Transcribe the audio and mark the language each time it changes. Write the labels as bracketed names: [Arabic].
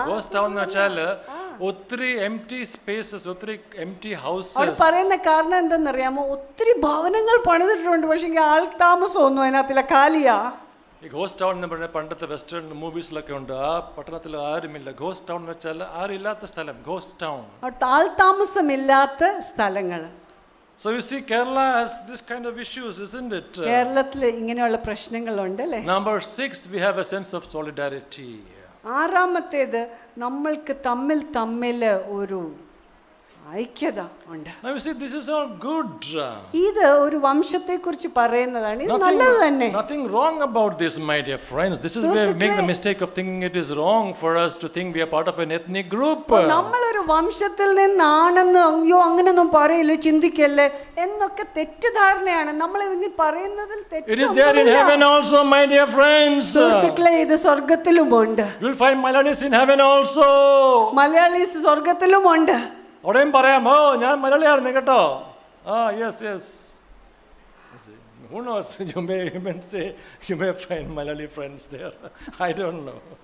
[Malayalam] Ghost town എന്ന് വെച്ചാൽ ഒത്തിരി [English] empty spaces, [Malayalam] ഒത്തിരി [English] Empty houses. [Malayalam] പറയുന്ന കാരണം എന്താണെന്നറിയാമോ? ഒത്തിരി ഭവനങ്ങൾ പണിതിട്ടുണ്ട്, പക്ഷേ ആൾ താമസമൊന്നും അതിനകത്തില്ല, കാലിയാ. ഈ ഗോസ്റ്റ് ടൗൺ എന്ന് പറഞ്ഞാൽ പണ്ടത്തെ വെസ്റ്റേൺ മൂവീസിലൊക്കെ ഉണ്ട്. ആ പട്ടണത്തിൽ ആരുമില്ല. ഗോസ്റ്റ് ടൗൺ എന്ന് വെച്ചാൽ ആരില്ലാത്ത സ്ഥലം, ഗോസ്റ്റ് ടൗൺ. ആൾ താമസമില്ലാത്ത സ്ഥലങ്ങൾ. [English] So you see, Kerala has this kind of issues, isn't it? [Malayalam] കേരളത്തിൽ ഇങ്ങനെയുള്ള പ്രശ്നങ്ങളുണ്ട് അല്ലേ? [English] Number 6, we have a sense of solidarity. [Malayalam] ആറാമത്തേത് നമ്മൾക്ക് തമ്മിൽ ഒരു ഐക്യത ഉണ്ട്. [English] Now you see, this is all good. [Malayalam] ഇത് ഒരു വംശത്തെക്കുറിച്ച് പറയുന്നതാണ്. ഇത് നല്ലത് തന്നെ. [English] Nothing wrong about this, my dear friends. This is where we make the mistake of thinking it is wrong for us to think we are part of an ethnic group. [Malayalam] നമ്മളൊരു വംശത്തിൽ നിന്നാണെന്ന് അയ്യോ അങ്ങനെയൊന്നും പറയില്ല, ചിന്തിക്കല്ലേ എന്നൊക്കെ തെറ്റിദ്ധാരണയാണ്. നമ്മൾ ഇതിന് പറയുന്നതിൽ തെറ്റ്. [English] It is there in heaven also, my dear friends. [Malayalam] സുഹൃത്തുക്കളെ, ഇത് സ്വർഗ്ഗത്തിലുമുണ്ട്. [English] You will find Malayalis in heaven also. [Malayalam] Malayalees സ്വർഗ്ഗത്തിലുമുണ്ട്. അവിടെയും പറയാം, ഓ ഞാൻ മലയാളിയായിരുന്നു കേട്ടോ. [English] Yes. Who knows? You may find Malayali friends there. I don't know.